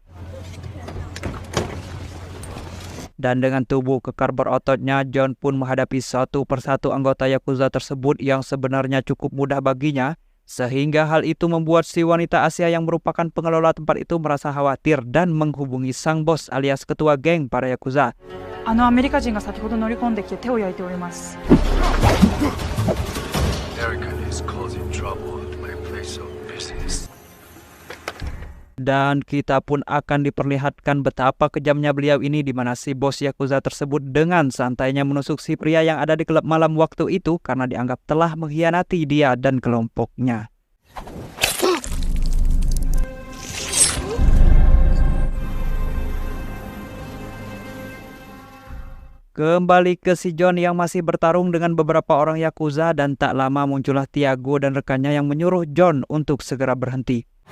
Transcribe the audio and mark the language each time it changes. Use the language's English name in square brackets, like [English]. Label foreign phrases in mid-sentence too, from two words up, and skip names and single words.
[Indonesian] Dan dengan tubuh kekar berototnya, John pun menghadapi satu persatu anggota Yakuza tersebut yang sebenarnya cukup mudah baginya, sehingga hal itu membuat si wanita Asia yang merupakan pengelola tempat itu merasa khawatir dan menghubungi sang bos alias ketua geng para Yakuza. [Japanese] アメリカ人が先ほど乗り込んできて手を焼いております。 [English] Erica is causing trouble at my place of business. [Indonesian] Dan kita pun akan diperlihatkan betapa kejamnya beliau ini, di mana si bos Yakuza tersebut dengan santainya menusuk si pria yang ada di klub malam waktu itu karena dianggap telah mengkhianati dia dan kelompoknya. Kembali ke si John yang masih bertarung dengan beberapa orang Yakuza, dan tak lama muncullah Tiago dan rekannya yang menyuruh John untuk segera berhenti.